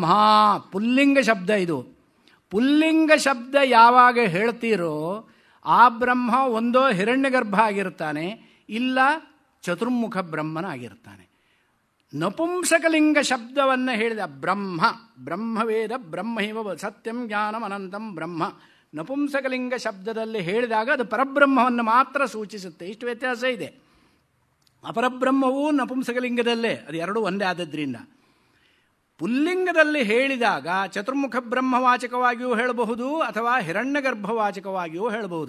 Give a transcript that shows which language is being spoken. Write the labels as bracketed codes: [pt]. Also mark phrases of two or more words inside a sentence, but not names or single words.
[kn] ಪುಲ್ಲಿಂಗ ಶಬ್ದ ಇದು. ಪುಲ್ಲಿಂಗ ಶಬ್ದ ಯಾವಾಗ ಹೇಳ್ತೀರೋ ಆ ಬ್ರಹ್ಮ ಒಂದೋ ಹಿರಣ್ಯಗರ್ಭ ಆಗಿರ್ತಾನೆ, ಇಲ್ಲ ಚತುರ್ಮುಖ ಬ್ರಹ್ಮನಾಗಿರ್ತಾನೆ. ನಪುಂಸಕಲಿಂಗ ಶಬ್ದವನ್ನು ಹೇಳಿದ ಬ್ರಹ್ಮ, [sa] ಬ್ರಹ್ಮವೇದ ಬ್ರಹ್ಮೈವ ಸತ್ಯಂ ಜ್ಞಾನಂ ಅನಂತಂ ಬ್ರಹ್ಮ. [kn] ನಪುಂಸಕಲಿಂಗ ಶಬ್ದದಲ್ಲಿ ಹೇಳಿದಾಗ ಅದು ಪರಬ್ರಹ್ಮವನ್ನು ಮಾತ್ರ ಸೂಚಿಸುತ್ತೆ. ಇಷ್ಟು ವ್ಯತ್ಯಾಸ ಇದೆ. ಅಪರಬ್ರಹ್ಮವೂ ನಪುಂಸಕಲಿಂಗದಲ್ಲೇ, ಅದು ಎರಡೂ ಒಂದೇ ಆದದ್ರಿಂದ. ಪುಲ್ಲಿಂಗದಲ್ಲಿ ಹೇಳಿದಾಗ ಚತುರ್ಮುಖ ಬ್ರಹ್ಮವಾಚಕವಾಗಿಯೂ ಹೇಳಬಹುದು ಅಥವಾ ಹಿರಣ್ಯಗರ್ಭವಾಚಕವಾಗಿಯೂ ಹೇಳಬಹುದು.